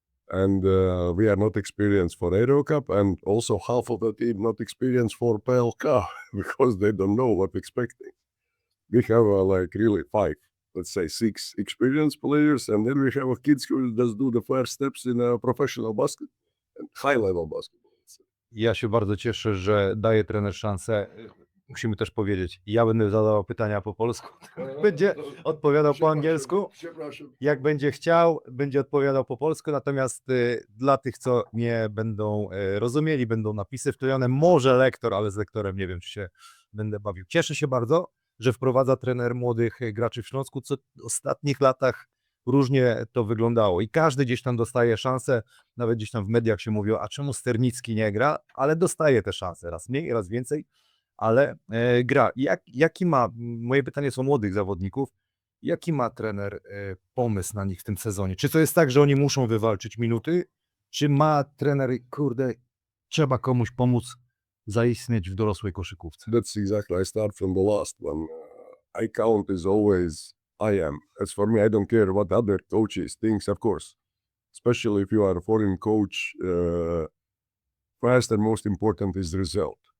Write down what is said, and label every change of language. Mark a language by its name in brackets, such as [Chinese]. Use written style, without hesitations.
[English] And we are not experienced for Euro Cup, and also half of the team not experienced for PLK because they don't know what expecting. We have like really 5, let's say 6 experienced players, and then we have kids who just do the first steps in professional basketball and high-level basketball. [Polish] Ja się bardzo cieszę, że daje trener szansę. Musimy też powiedzieć, ja będę zadawał pytania po polsku, będzie odpowiadał po angielsku. Jak będzie chciał, będzie odpowiadał po polsku, natomiast dla tych, co nie będą rozumieli, będą napisy wklejone, może lektor, ale z lektorem nie wiem, czy się będę bawił. Cieszę się bardzo, że wprowadza trener młodych graczy w Śląsku, co w ostatnich latach różnie to wyglądało i każdy gdzieś tam dostaje szansę, nawet gdzieś tam w mediach się mówiło, a czemu Sternicki nie gra, ale dostaje te szanse, raz mniej, raz więcej, ale gra. Jaki ma, moje pytanie są młodych zawodników, jaki ma trener pomysł na nich w tym sezonie? Czy to jest tak, że oni muszą wywalczyć minuty, czy ma trener, kurde, trzeba komuś pomóc zaistnieć w dorosłej koszykówce? [English] That's exactly, I start from the last one. I count is always I am. As for me, I don't care what other coaches thinks, of course. Especially if you are a foreign coach, first and most important is result.